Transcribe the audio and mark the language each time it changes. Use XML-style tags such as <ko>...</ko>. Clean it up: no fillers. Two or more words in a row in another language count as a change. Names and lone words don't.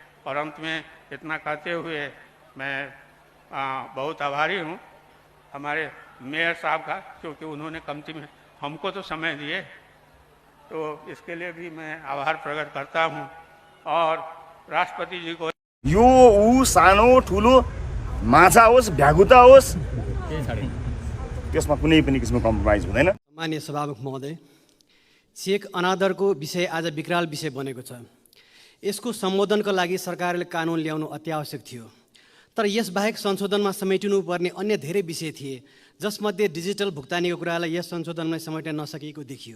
<hi>और अंत में इतना कहते हुए मैं बहुत आभारी हूँ हमारे मेयर साहब का, क्योंकि उन्होंने कमती में हमको तो समय दिए, तो इसके लिए भी मैं आभार प्रकट करता हूँ। और राष्ट्रपति जी को</hi> <ne>यो ऊ सानो ठुलो माछा होस् भ्यागुता होस् त्यसमा कुनै पनि किसिमको कम्प्रोमाइज हुँदैन। माननीय सभामुख महोदय, चेक अनादरको विषय आज विकराल विषय बनेको छ। यसको सम्बोधनको लागि सरकारले कानुन ल्याउनु अत्यावश्यक थियो, तर यसबाहेक संशोधनमा समेटिनुपर्ने अन्य धेरै विषय थिए, जसमध्ये डिजिटल भुक्तानीको कुरालाई यस संशोधनमा समेट्न नसकेको देखियो।</ne>